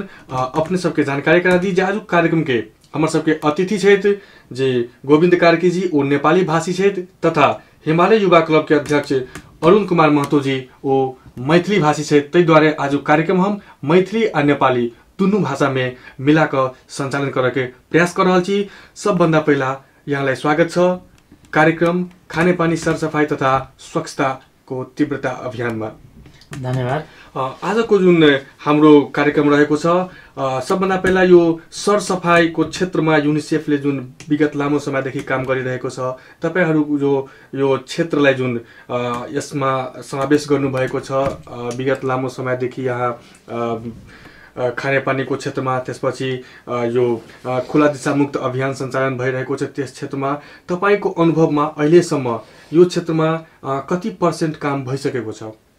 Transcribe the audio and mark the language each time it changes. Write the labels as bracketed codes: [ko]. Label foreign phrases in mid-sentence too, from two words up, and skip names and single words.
[mai] अपने सबके जानकारी करा दी जे आज कार्यक्रम के हमर सबके अतिथि छथि जे गोविंद कार्की जी ओ नेपाली भाषी छथि तथा हिमालय युवा क्लब के अध्यक्ष अरुण कुमार महतो जी ओ मैथिली भाषी छथि। ताहि द्वारा आज कार्यक्रम हम मैथिली आ नेपाली दुनू भाषा में मिला कर संचालन करे के प्रयास कर रहल छी। [ne] सबभन्दा पहिला यहाँलाई स्वागत छ कार्यक्रम खाने पानी सरसफाई तथा स्वच्छता को तीव्रता अभियान में। धन्यवाद। आज को जुन हाम्रो कार्यक्रम रहेको छ सबभन्दा पहिला यो सरसफाई को क्षेत्र में यूनिसेफ ले जुन विगत लामो समयदेखि काम गरिरहेको छ तपाईहरु जो यो क्षेत्रलाई जुन यसमा समावेश गर्नु भएको छ विगत लामो समयदेखि यहाँ खाने पानी को क्षेत्र में त्यसपछि यो खुला दिशा मुक्त अभियान संचालन भइरहेको छ त्यस क्षेत्रमा तपाईको अनुभवमा अहिलेसम्म यो क्षेत्रमा कति % काम भइसकेको छ?